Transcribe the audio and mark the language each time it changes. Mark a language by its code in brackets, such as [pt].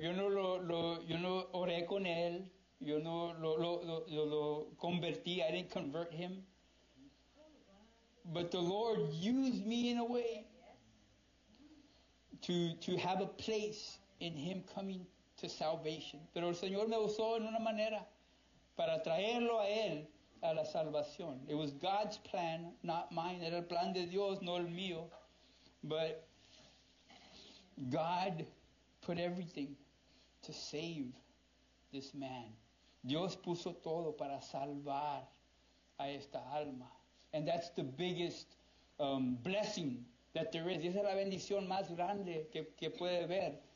[es] Yo no oré con él. Yo no lo convertí. [en] I didn't convert him. But the Lord used me in a way to have a place in him coming to salvation. [es] Pero el Señor me usó en una manera para traerlo a él a la salvación. [en] It was God's plan, not mine. [es] Era el plan de Dios, no el mío. [en] But God put everything to save this man. [es] Dios puso todo para salvar a esta alma. [en] And that's the biggest blessing that there is. [es] Esa es la bendición más grande que puede ver.